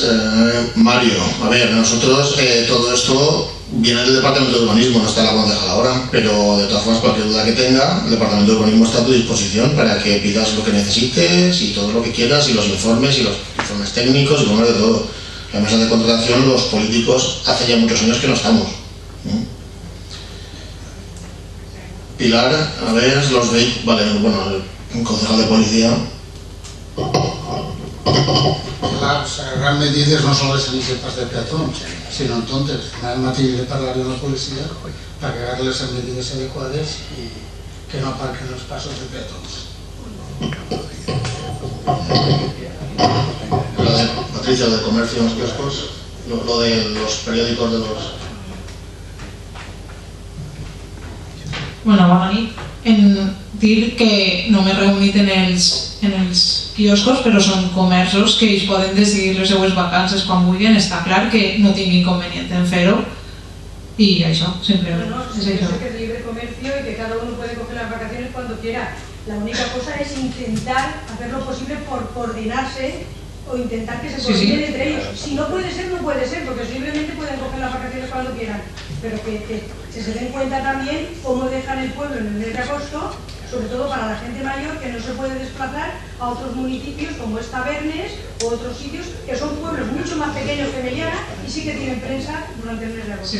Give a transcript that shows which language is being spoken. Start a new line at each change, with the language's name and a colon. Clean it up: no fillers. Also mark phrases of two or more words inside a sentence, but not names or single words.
Spanish: Mario, a ver, nosotros todo esto viene del Departamento de Urbanismo, no está la concejal ahora, pero de todas formas cualquier duda que tenga, el Departamento de Urbanismo está a tu disposición para que pidas lo que necesites y todo lo que quieras, y los informes técnicos y informes de todo. La mesa de contratación, los políticos, hace ya muchos años que no estamos. Pilar, a ver, los vehículos, vale, bueno, el concejal de policía.
Catalan: Les grans medides no són les iniciatives de peatons, sinó entonces en matí de parlar amb la policia per crear les medides adequades i que no aparquen els passos de peatons.
Spanish: Lo de Patricia, de comercio en los kioscos, lo de los periódicos de los...
Catalan: Bueno, bona nit. En dir que no m'he reunit en els quioscos, però són comerços que ells poden decidir les seues vacances quan vulguin. Està clar que no tinc inconvenient en fer-ho y això, simplement.
Spanish: No, es eso. que es libre comercio y que cada uno puede coger las vacaciones cuando quiera. La única cosa es intentar hacer lo posible por coordinarse o intentar que se coordinen entre ellos. Si no puede ser, no puede ser, porque simplemente pueden coger las vacaciones cuando quieran. Pero que se den cuenta también cómo dejan el pueblo en el mes de agosto, sobre todo para la gente mayor que no se puede desplazar a otros municipios como es Tabernes o otros sitios que son pueblos mucho más pequeños que Meliana y sí que tienen prensa durante el mes de agosto.